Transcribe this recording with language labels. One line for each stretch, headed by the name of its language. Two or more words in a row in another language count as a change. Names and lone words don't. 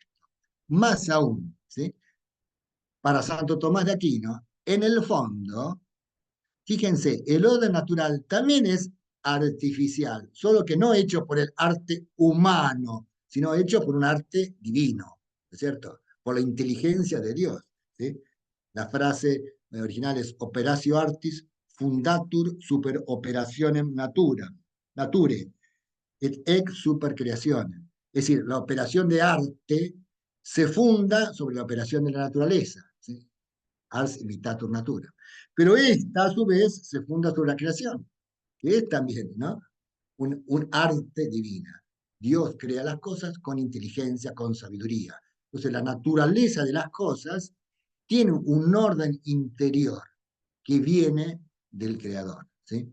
Spanish: Más aún, ¿sí?, para Santo Tomás de Aquino, en el fondo, fíjense, el orden natural también es artificial, solo que no hecho por el arte humano, sino hecho por un arte divino, ¿no es cierto?, por la inteligencia de Dios, ¿sí? La frase original es
Latin: operatio artis fundatur super operationem nature, et ex super creationem.
Spanish: Es decir, la operación de arte se funda sobre la operación de la naturaleza, ¿sí?
Latin: Ars imitatur natura.
Spanish: Pero esta, a su vez, se funda sobre la creación, que es también, ¿no?, un arte divina. Dios crea las cosas con inteligencia, con sabiduría. Entonces, la naturaleza de las cosas tiene un orden interior que viene del Creador, ¿sí?